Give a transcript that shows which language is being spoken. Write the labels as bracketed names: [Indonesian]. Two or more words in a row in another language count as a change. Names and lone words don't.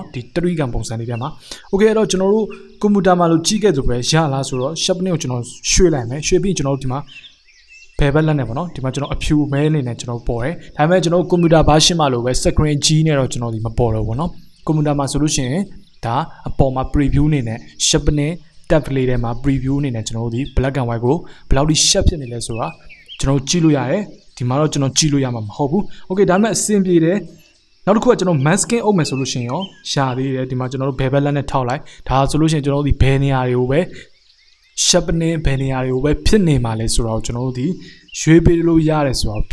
[Burmese] ဒီ3 ကံပုံစံလေးထဲမှာ okay အဲ့တော့ကျွန်တော်တို့ကွန်ပျူတာမှာလို့ကြည့်ခဲ့ဆိုပဲရလားဆိုတော့ sharpening ကိုကျွန်တော်ရွှေ့လိုက်မယ်ရွှေ့ပြီးကျွန်တော်တို့ဒီမှာဘယ်ဘက်လက်နဲ့ပေါ့နော်ဒီမှာကျွန်တော်အဖြူမဲအနေနဲ့ကျွန်တော်ပေါ်တယ်ဒါပေမဲ့ကျွန်တော်ကွန်ပျူတာ version မှာလို့ပဲ [English] screen G [Burmese] နဲ့တော့ကျွန်တော်ဒီမပေါ်တော့ဘူးပေါ့နော်ကွန်ပျူတာမှာဆိုလို့ရှိရင်ဒါအပေါ်မှာ preview အနေနဲ့ sharpening tab လေးထဲမှာ preview အနေနဲ့ကျွန်တော်တို့ဒီ [English] black and white [Burmese] ကိုဘယ်လောက်ထိ sharp ဖြစ်နေလဲဆိုတာကျွန်တော်ကြည့်လို့ရတယ်ဒီမှာတော့ကျွန်တော်ကြည့်လို့ရမှာမဟုတ်ဘူး okay ဒါပေမဲ့အဆင်ပြေတယ်နောက်တစ်ခုကကျွန်တော် masking အုပ်မယ်ဆိုလို့ရှိရင်ရောရှာသေးတယ်ဒီမှာကျွန်တော်တို့ဘယ်ဘက်လက်နဲ့ထောက်လိုက်ဒါဆိုလို့ရှိရင်ကျွန်တော်တို့ဒီဘယ်နေရာတွေကိုပဲ sharpening ဘယ်နေရာတွေကိုပဲဖြစ်နေမှာလဲဆိုတော့ကျွန်တော်တို့ဒီရွှေ့ပေးလို့ရတယ်ဆိုတော့